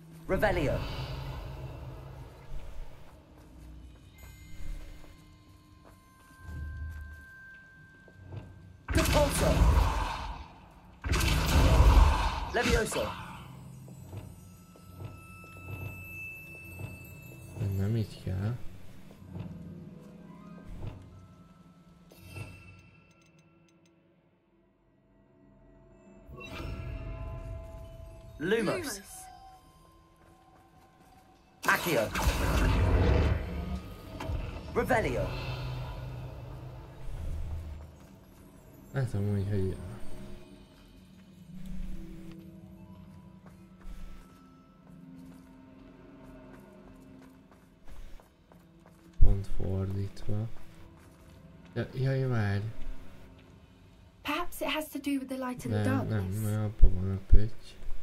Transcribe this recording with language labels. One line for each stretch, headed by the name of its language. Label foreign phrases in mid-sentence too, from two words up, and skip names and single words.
Hungarian: Revelio. Repulsor. Levioso. Nem így kell. Lumos. Accio. Revelio. Látom úgy, hogy... Pont fordítva. Jaj, várj.
English: Perhaps it has to do with the light and the darkness.
Hungarian: Nem, abban van a pötty.